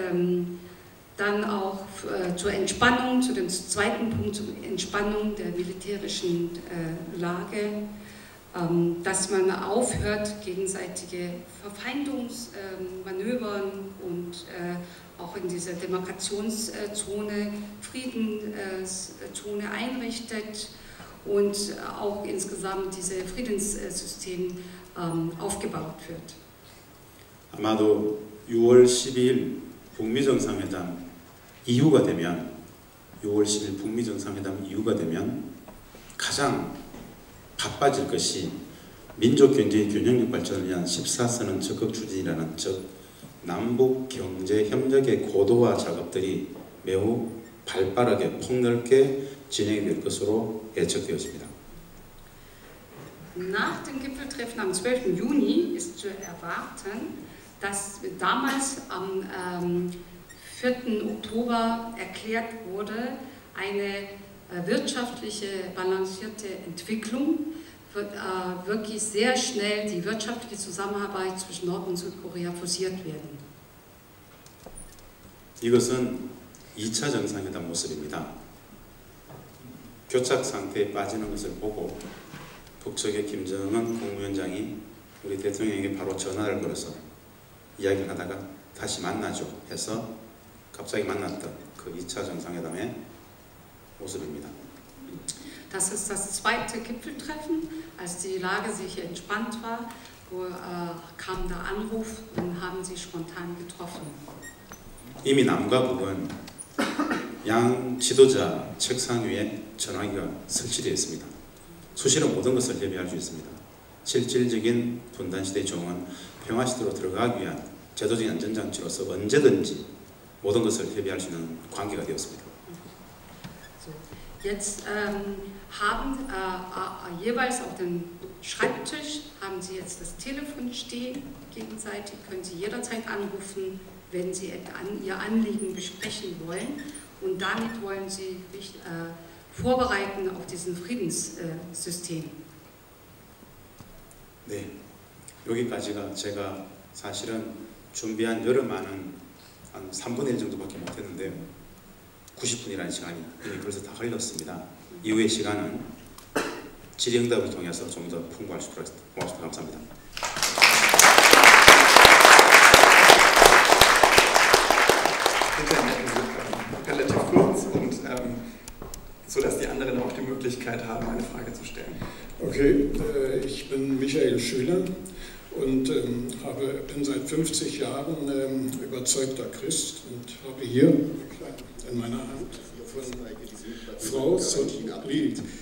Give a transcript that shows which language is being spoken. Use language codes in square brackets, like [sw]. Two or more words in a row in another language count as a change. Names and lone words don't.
[de] dann auch zur Entspannung, zu dem zweiten Punkt, zur Entspannung der militärischen Lage, dass man aufhört, gegenseitige Verfeindungsmanövern und auch in dieser Demarkationszone, Friedenszone einrichtet und auch insgesamt dieses Friedenssystem aufgebaut wird. [ko] 아마도 6월 12일 북미 정상회담 이후가 되면 6월 10일 북미 정상회담 이후가 되면 가장 바빠질 것이 민족 경제의 균형적 발전을 위한 14선언 적극 추진이라는 즉 남북 경제 협력의 고도화 작업들이 매우 발빠르게 폭넓게 진행이 될 것으로 예측되어집니다. [de] Nach dem Gipfeltreffen am 12. Juni ist zu erwarten, dass damals am 4. Oktober erklärt wurde, eine wirtschaftliche, balancierte Entwicklung wird wirklich sehr schnell die wirtschaftliche Zusammenarbeit zwischen Nord- und Südkorea forciert werden. [ko] 이것은 2차 정상회담 모습입니다. 교착 상태에 빠지는 것을 보고 북측의 김정은 국무위원장이 우리 대통령에게 바로 전화를 걸어서 이야기를 하다가 다시 만나죠 해서 갑자기 만났던 그 2차 정상회담의 모습입니다. [de] Das ist das zweite Gipfeltreffen, als die Lage sich entspannt war, kam der Anruf und haben sie spontan getroffen. [ko] 이미 남과 북은 양 지도자 책상 위에 전화기가 설치되어 있습니다. 수시로 모든 것을 협의할 수 있습니다. 실질적인 분단시대의 종은 평화시대로 들어가기 위한 제도적인 안전장치로서 언제든지 모든 것을 협의할 수 있는 관계가 되었습니다. [de] Jetzt haben jeweils auf dem Schreibtisch haben Sie jetzt das Telefon stehen, gegenseitig können Sie jederzeit anrufen, wenn Sie Ihr Anliegen besprechen wollen und damit wollen Sie sich vorbereiten auf diesen Friedenssystem. [ko] 네, 여기까지가 제가 사실은 준비한 여러 많은 한 3분의 1 정도밖에 못했는데요. 90분이라는 시간이 이미 벌써 다 흘렀습니다. 이후의 시간은 질의응답을 통해서 좀 더 풍부할 수 있도록 고맙습니다. 감사합니다. [de] Relativ kurz und sodass die anderen auch die Möglichkeit haben, eine Frage zu stellen. Okay, ich bin Michael Schüler und bin seit 50 Jahren überzeugter Christ und habe hier in meiner Hand von Frau Lied.